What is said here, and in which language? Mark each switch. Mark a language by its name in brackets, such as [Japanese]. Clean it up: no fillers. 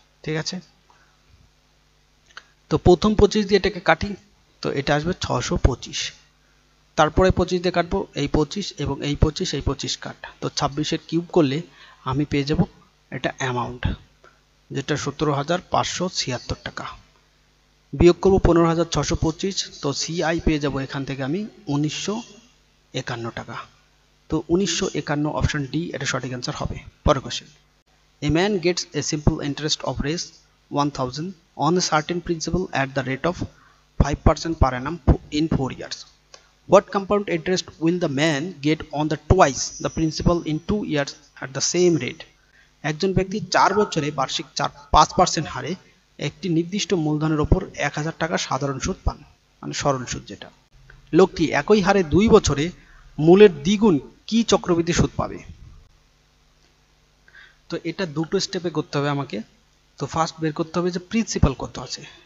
[Bangla] ঠিক আছে, তো প্রথম 25 দিয়ে এটাকে কাটি, তো এটা আসবে 625, তারপরে 25 দিয়ে কাটবো, এই 25 এবং এই 25 এই 25 কাট, তো 26-এর কিউব করলে আমি পেয়ে যাব এটা অ্যামাউন্ট, যেটা 17,576 টাকা। বিয়োগ করব 15,625, তো সিআই পেয়ে যাব এখান থেকে আমি 1951 টাকা। তো 1951 অপশন ডি এটা সঠিক অ্যান্সার হবে। পরের question, [English] A man gets a simple interest of Rs 1000 on a certain principal at the rate of 5% per annum in 4 years. What compound interest will the man get on the twice the principal in 2 years at the same rate? [Bangla] একজন ব্যক্তি 4 বছরে বার্ষিক 5% হারে একটি নির্দিষ্ট মূলধনের উপর 1000 টাকা সাধারণ সুদ পান, মানে সরল সুদ যেটা। লোকটি একই হারে 2 বছরে মূলের দ্বিগুণ কি চক্রবৃদ্ধি সুদ পাবে? তো এটা দুটো স্টেপে করতে হবে আমাকে। তো ফার্স্ট বের করতে হবে যে প্রিন্সিপাল কত আছে।